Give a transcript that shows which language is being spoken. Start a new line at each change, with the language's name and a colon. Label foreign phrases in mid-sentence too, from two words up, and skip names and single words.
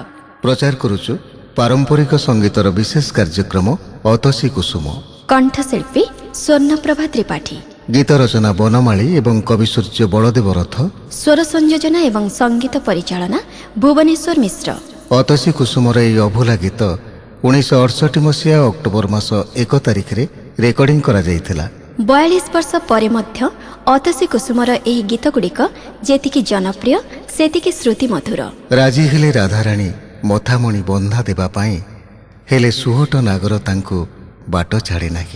Odia: ପ୍ରଚାର କରୁଛୁ ପାରମ୍ପରିକ ସଙ୍ଗୀତର ବିଶେଷ କାର୍ଯ୍ୟକ୍ରମ ଅତସୀ କୁସୁମ। କଣ୍ଠଶିଳ୍ପୀ ସ୍ୱର୍ଣ୍ଣପ୍ରଭା ତ୍ରିପାଠୀ, ଗୀତ ରଚନା ବନମାଳୀ ଏବଂ କବିସୂର୍ଯ୍ୟ ବଳଦେବ ରଥ, ସ୍ୱର ସଂଯୋଜନା ଏବଂ ସଙ୍ଗୀତ ପରିଚାଳନା ଭୁବନେଶ୍ୱର ମିଶ୍ର। ଅତସୀ କୁସୁମର ଏହି ଅଭୁଲା ଗୀତ 1968 ମସିହା ଅକ୍ଟୋବର ମାସ 1 ତାରିଖ ରେ ରେକର୍ଡିଂ କରା ଯାଇଥିଲା। 42 ବର୍ଷ ପରେ ମଧ୍ୟ ଅତସୀ କୁସୁମର ଏହି ଗୀତଗୁଡ଼ିକ ଯେତିକି ଜନପ୍ରିୟ ସେତିକି ଶ୍ରୁତି ମଧୁର। ରାଜି ହେଲେ ରାଧାରାଣୀ ମଥାମଣି ବନ୍ଧା ଦେବା ପାଇଁ, ହେଲେ ସୁହଟ ନାଗର ତାଙ୍କୁ ବାଟ ଛାଡ଼େ ନାହିଁ।